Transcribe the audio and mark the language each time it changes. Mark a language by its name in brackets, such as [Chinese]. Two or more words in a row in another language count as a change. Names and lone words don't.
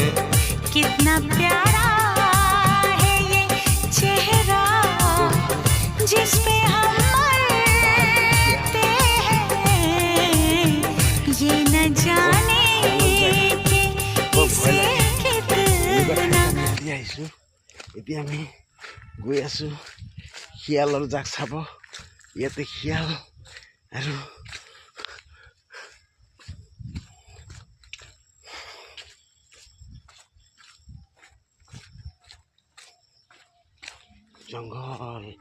[Hindi] कितना प्यारा है ये चेहरा जिस पे हम मरते हैं। ये न जाने कि इसे कितना। [Assamese] এতিয়া আমি গৈ আছো শিয়ালৰ জাক চাব। ইয়াতে শিয়াল আৰু জংঘল।